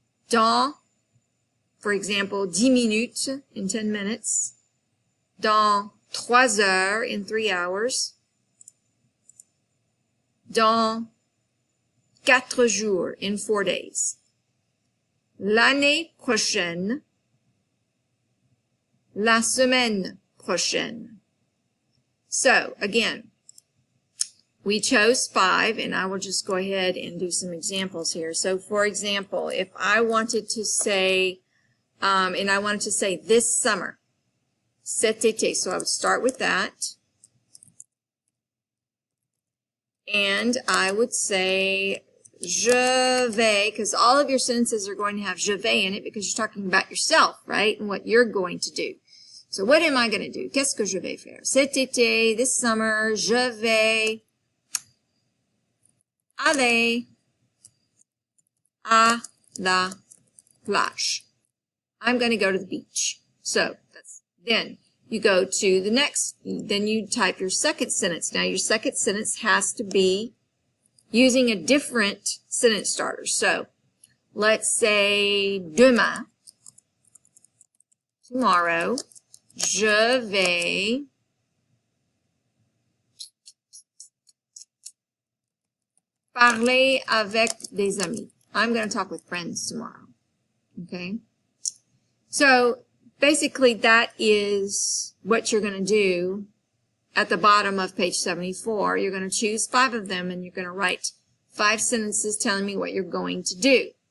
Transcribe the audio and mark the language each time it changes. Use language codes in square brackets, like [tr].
[en] dans, for example, 10 minutes, in 10 minutes, [fr] dans 3 heures, [en] in 3 hours, [fr] dans 4 jours, [en] in 4 days. [fr] L'année prochaine, la semaine prochaine. [en] So, again, we chose 5, and I will just go ahead and do some examples here. So, for example, if I wanted to say, and I wanted to say this summer, [fr] cet été, [en] so I would start with that. And I would say, [fr] je vais, [en] because all of your sentences are going to have je vais in it because you're talking about yourself, right? And what you're going to do. So what am I going to do? [fr] Qu'est-ce que je vais faire? Cet été, [en] this summer, [fr] je vais aller à la plage. [en] I'm going to go to the beach. So then you go to the next, then you type your second sentence. Now your second sentence has to be using a different sentence starter. So let's say [fr] demain, tomorrow, je vais parler avec des amis. [en] I'm going to talk with friends tomorrow. Okay? So basically that is what you're going to do at the bottom of page 74. You're going to choose 5 of them and you're going to write 5 sentences telling me what you're going to do.